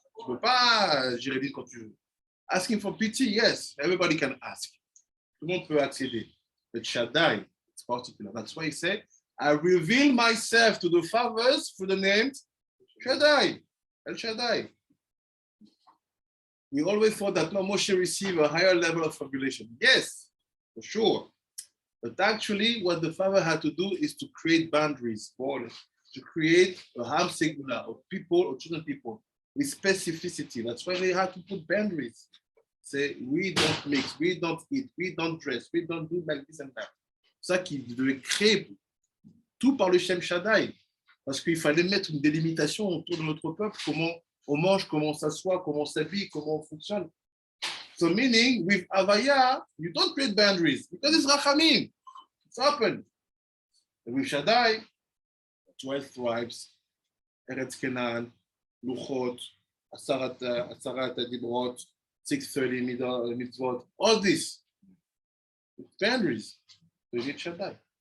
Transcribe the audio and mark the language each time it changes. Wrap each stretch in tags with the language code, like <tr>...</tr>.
<fr>Tu peux pas gérer le din quand tu veux.</fr> <en>Asking for pity, yes, everybody can ask.</en> <fr>Tout le monde peut accéder.</fr> <en>But Shaddai, it's particular. That's why he said, I reveal myself to the fathers through the name Shaddai, El Shaddai. We always thought that no, Moshe received a higher level of revelation. Yes, for sure. But actually, what the Father had to do is to create boundaries, borders, to create a Ham singular of people or chosen people with specificity. That's why they had to put boundaries. Say, we don't mix, we don't eat, we don't dress, we don't do like this and that.</en> <fr>C'est ça qu'il devait créer tout par le Shem Shaddai. Parce qu'il fallait mettre une délimitation autour de notre peuple, comment on mange, comment on s'assoit, comment on s'habille, comment on fonctionne.</fr> <en>So meaning, with Avaya, you don't create boundaries because it's Rachamim. It's open. And with Shaddai, 12 tribes, Eretz Kenan, Luchot, Asarat Dibrot, 630 mitzvot, all this. With boundaries. So you get Shaddai.</en>